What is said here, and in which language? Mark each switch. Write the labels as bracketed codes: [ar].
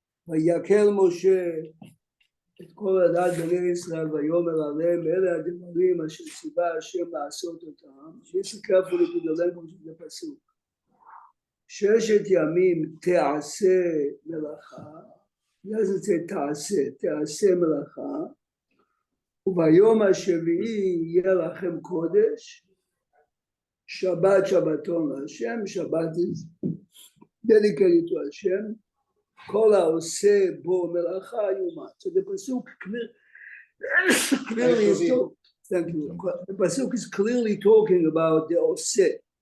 [he] Vayakhel Moshe את כל הדת בני ישראל ויאמר עליהם אלה הדברים אשר ציווה השם לעשות אותם. [en] Just carefully to the language of the pasuk. [he] ששת ימים תעשה מלאכה. [en] He doesn't say [he] תעשה מלאכה. וביום השביעי יהיה לכם קודש. שבת שבתון להשם. [en] Shabbat is dedicated to Hashem. [he] כל העושה בו מלאכה יומת. [en] So the pasuk clearly is talking. Thank you. The pasuk is clearly talking about the oseh.